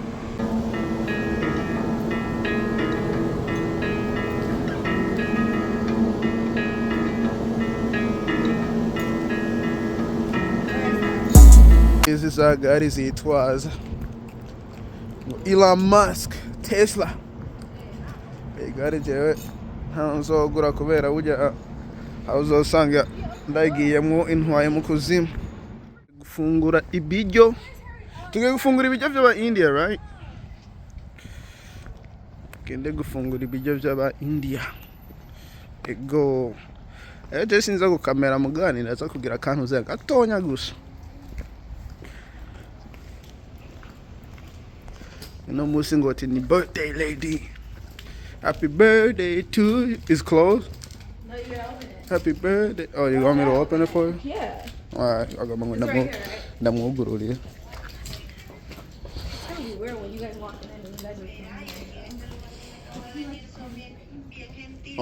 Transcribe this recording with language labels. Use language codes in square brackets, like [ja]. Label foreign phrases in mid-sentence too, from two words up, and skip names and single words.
[rn] Izi za gari zitwaza Elon Musk, Tesla. Igare jewe nzogura kubera burya uzosanga ndagiyemwo intwaye mu kuzimu. Gufungura ibiryo. Tugiye gufungura ibiryo by'aba India, right? Kende gufungura ibiryo by'aba India. Ego. Je sinza gukamera mugani ndaza kugira akantu ze gatonya gusa. No musi ngoti ni [en] birthday lady. Happy birthday to you. It's closed. No, you gotta open it. Happy birthday. Oh, you want me to open it for you? Yeah. Alright, I got my It's right here, right? [rn] ndamugururiye. [en] It's gonna be weird when you guys walk in and you guys are